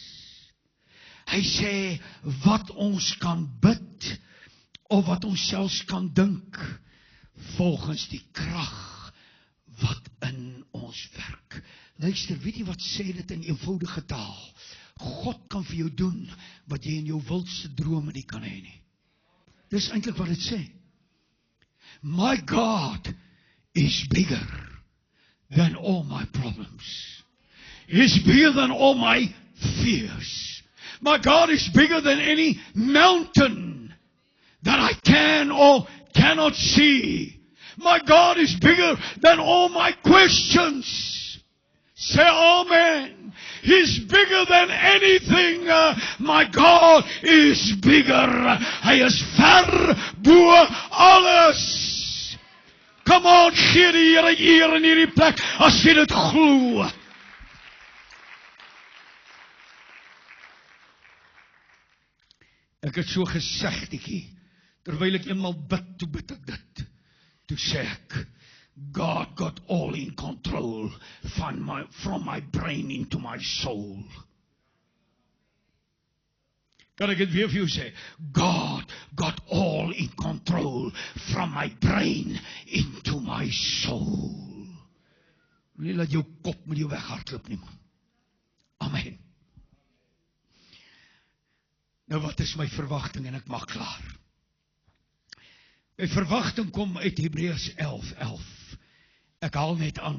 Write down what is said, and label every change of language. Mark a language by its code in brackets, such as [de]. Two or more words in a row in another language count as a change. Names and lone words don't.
[af] Hy sê wat ons kan bid of wat ons selfs kan dink volgens die krag wat in ons werk. Luister, weet jy wat sê dit in eenvoudige taal? God kan vir jou doen wat jy in jou wildste drome nie kan hê nie. Dis eintlik wat dit sê. [en] My God is bigger than all my problems. He's bigger than all my fears. My God is bigger than any mountain that I can or cannot see. My God is bigger than all my questions. Say amen. He's bigger than anything. My God is bigger. [af] Hy is ver bo alles. [en] Come on, [af] gee die Here eer in hierdie plek as jy dit glo. Ek het so gesegdetjie, terwyl ek eenmal bid, toe bid ek dit. Toe sê ek, [en] God got all in control from my brain into my soul. [af] Kan ek dit weer vir jou sê? [en] God got all in control from my brain into my soul. [af] Nie laat jou kop met jou weghardloop nie, man. Amen. Nou wat is my verwagting en ek maak klaar. My verwagting kom uit Hebreërs 11:11. Ek haal net aan.